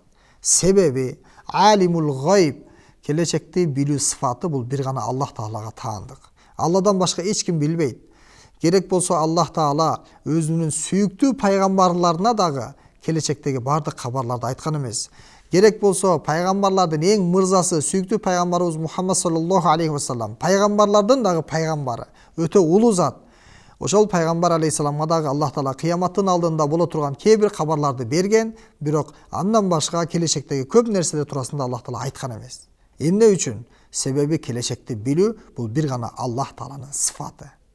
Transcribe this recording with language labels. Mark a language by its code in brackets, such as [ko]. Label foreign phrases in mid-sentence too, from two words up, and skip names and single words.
[ky] Себеби [ar] عالم الغيب, [ky] келечекти билүү сыфаты бул бир гана Аллах Таалага таандык. Алладан башка эч ким билбейт. Керек болсо Аллах Таала өзүнүн сүйүктүү пайгамбарларына дагы келечектеги бардык кабарларды айткан эмес. Керек болсо пайгамбарлардын эң мырзасы сүйүктүү пайгамбарыбыз Мухаммад [ar] صلى الله عليه وسلم, [ky] пайгамбарлардын дагы пайгамбары, өтө улуу зат. Ошол пайгамбар алейхиссаламга дагы Аллах Таала кыяматтын алдында боло турган кээ-бир кабарларды берген, бирок андан башка келечектеги көп нерселер туурасында Аллах Таала айткан эмес. Эмне үчүн? Себеби келечекти билүү бул бир гана Аллах Тааланын сыфаты.